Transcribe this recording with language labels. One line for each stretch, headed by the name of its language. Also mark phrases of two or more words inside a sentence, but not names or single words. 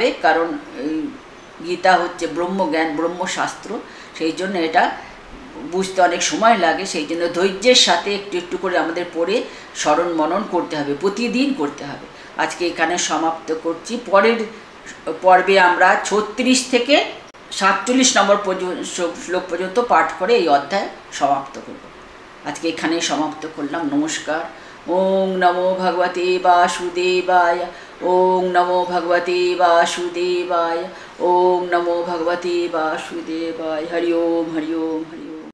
Bangla: কারণ গীতা হচ্ছে ব্রহ্মজ্ঞান, ব্রহ্মশাস্ত্র, সেই জন্য এটা বুঝতে অনেক সময় লাগে, সেই জন্য ধৈর্যের সাথে একটু একটু করে আমাদের পড়ে স্মরণ মনন করতে হবে, প্রতিদিন করতে হবে। আজকে এখানে সমাপ্ত করছি। পরের পর্বে আমরা 36 থেকে 47 নম্বর শ্লোক পর্যন্ত পাঠ করে এই অধ্যায় সমাপ্ত করব। আজকে এখানেই সমাপ্ত করলাম। নমস্কার।
Sanskrit: ওং নমো ভগবতে বাসুদেবায়। ওং নমো ভগবতে বাসুদেবায়। ওং নমো ভগবতে বাসুদেবায়। হরি ওম হরি ওম হরি ওম।